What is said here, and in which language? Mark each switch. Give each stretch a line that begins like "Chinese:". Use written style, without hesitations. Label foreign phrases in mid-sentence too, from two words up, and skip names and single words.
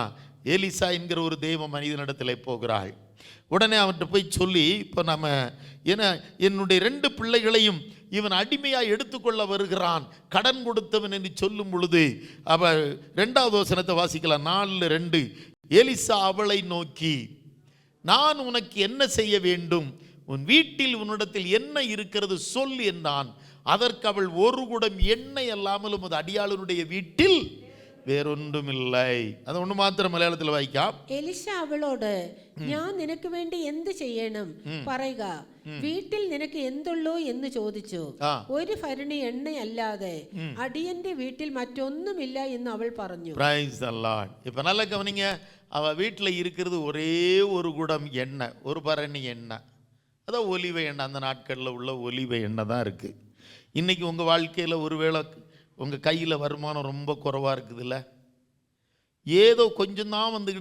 Tamil: எலிசா என்கிற ஒரு தேவ மனிதனிடத்தில் போகிறாள். உடனே அவன்கிட்ட போய் சொல்லி, இப்போ நம்ம என்னுடைய 2 பிள்ளைகளையும் இவன் அடிமையாக எடுத்துக்கொள்ள வருகிறான், கடன் கொடுத்தவன் என்று சொல்லும் பொழுது அவள் 2வது வசனத்தை வாசிக்கலாம். 4:2. எலிசா அவளை நோக்கி, நான் உனக்கு என்ன செய்ய வேண்டும்? உன் வீட்டில் உன்னிடத்தில் என்ன இருக்கிறது சொல் என்றான். அதற்கு அவள், 1 குடம் எண்ணெய் அல்லாமலும் அது அடியாளனுடைய வீட்டில் വേറൊന്നും இல்லை.
Malayalam: അത് ഒന്ന് മാത്രം മലയാളത്തിൽ വായിക്കാം. എലിശ അവളോട്, ഞാൻ നിനക്ക് വേണ്ടി എന്ത് ചെയ്യണം പറയുക, വീട്ടിൽ നിനക്ക് എന്തുള്ളൂ എന്ന് ചോദിച്ചു. ഒരു ഭരണി എണ്ണയല്ലാതെ അടിയന്റെ വീട്ടിൽ മറ്റൊന്നുമില്ല എന്ന് അവൾ പറഞ്ഞു.
English: Praise the Lord.
Tamil: இப்ப நல்லா கவனிங்க. அவ வீட்டில் இருக்கிறது ஒரே ஒரு குடம் எண்ணெய், ஒரு பரணி எண்ணெய். அதான் ஒலிவ எண்ணெய். அந்த நாட்களில் உள்ள ஒலிவ எண்ணெய் தான் இருக்குது. இன்றைக்கி உங்கள் வாழ்க்கையில் ஒருவேளை உங்கள் கையில் வருமானம் ரொம்ப குறைவாக இருக்குதுல்ல, ஏதோ கொஞ்சம் தான் வந்துக்கிட்டு